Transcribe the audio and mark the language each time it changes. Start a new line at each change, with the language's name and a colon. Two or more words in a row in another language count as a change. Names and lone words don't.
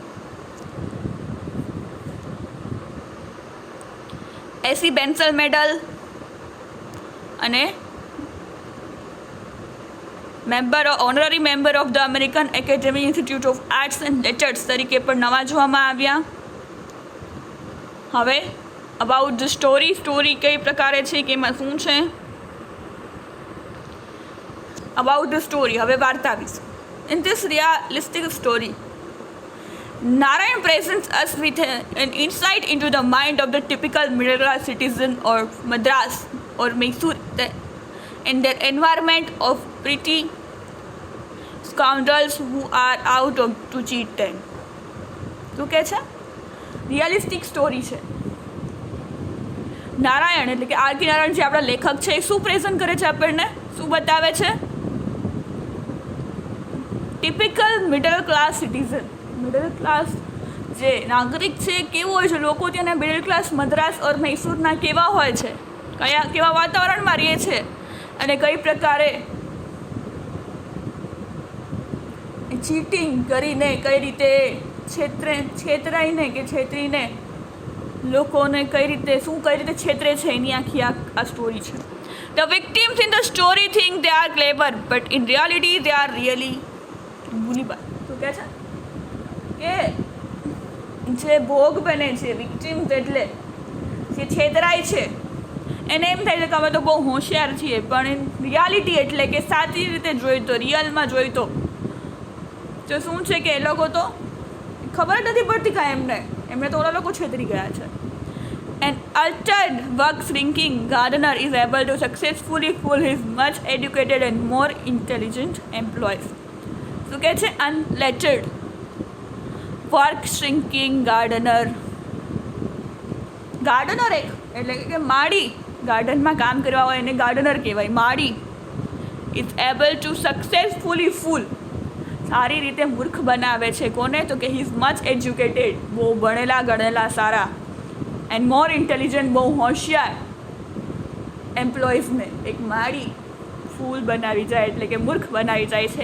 Gujarati: 80 બેન્સલ મેડલ અને
English: honorary member of the American Academy Institute of Arts and Letters
Gujarati: તરીકે પણ નવાજવામાં આવ્યા. હવે
English: about the story
Gujarati: કઈ પ્રકારે છે કે એમાં શું છે.
English: About the story,
Gujarati: હવે વાર્તા વિશે.
English: In this realistic story, Narayan presents us with an insight into the mind of the typical middle class citizen of Madras or Mysore and their environment of pretty scoundrels who are out to cheat them.
Gujarati: શું કહે છે?
English: realistic story
Gujarati: છે. નારાયણ એટલે કે આર કે નારાયણ જે આપણા લેખક છે એ શું પ્રેઝન્ટ કરે છે આપણને, શું બતાવે છે?
English: typical middle class citizen, middle class
Gujarati: જે નાગરિક છે કેવું હોય છે, લોકો ત્યાંના
English: middle class
Gujarati: મદ્રાસ ઓર મૈસૂરના કેવા હોય છે, કેવા વાતાવરણમાં રહે છે અને કઈ પ્રકારે ચીટિંગ કરીને, કઈ રીતે છેતરીને લોકોને કઈ રીતે છેતરે છે, એની આખી આ સ્ટોરી છે.
English: The victims in the story think they are clever, but in reality they are really ભૂલીબાર.
Gujarati: શું કહે છે કે જે ભોગ બને છે, વિક્ટિમ્સ એટલે જે છેતરાય છે, એને એમ થાય છે કે અમે તો બહુ હોશિયાર છીએ, પણ રિયાલિટી એટલે કે સાચી રીતે જોઈ તો, રિયલમાં જોઈ તો શું છે કે એ લોકો તો ખબર જ નથી પડતી કાંઈ એમને તો ઓલા લોકો છેતરી ગયા છે.
English: An altered work-shrinking gardener is able to successfully fool his much educated and more intelligent employees.
Gujarati: શું કહે છે?
English: Unlettered work-shrinking gardener.
Gujarati: ગાર્ડનર એક એટલે કે માળી, ગાર્ડનમાં કામ કરવા હોય એને ગાર્ડનર કહેવાય. માળી
English: is able to successfully fool,
Gujarati: સારી રીતે મૂર્ખ બનાવે છે. કોને? તો કે
English: he is much educated,
Gujarati: બહુ ભણેલા ગણેલા સારા,
English: and more intelligent,
Gujarati: બહુ હોશિયાર એમ્પ્લોઈઝને એક માળી ફૂલ બનાવી જાય એટલે કે મૂર્ખ બનાવી જાય છે.